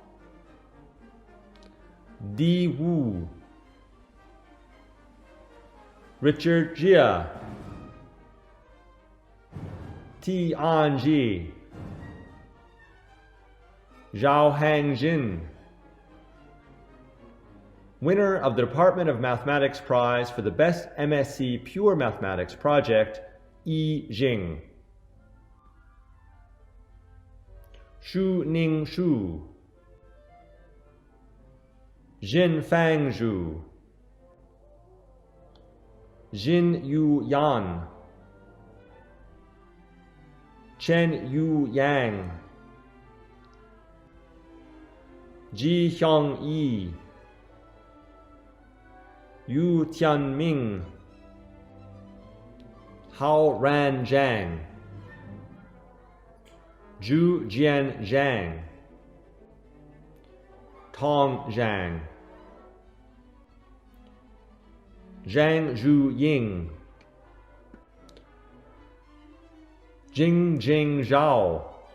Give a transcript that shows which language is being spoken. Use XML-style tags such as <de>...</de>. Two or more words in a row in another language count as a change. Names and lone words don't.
<en>Di Wu, Richard Jia, Ti Anji, Zhao Hangjin, winner of the Department of Mathematics Prize for the Best MSc Pure Mathematics Project, Yi Jing, Shu Ning Shu, Jin Fang Zhu, Jin Yu Yan, Chen Yu Yang, Ji Hyung Yi, Yu Tianming, Hao Ran Zhang, Zhu Jian Zhang, Tong Zhang, Zhang Zhu Ying, Jing Jing Zhao,</en>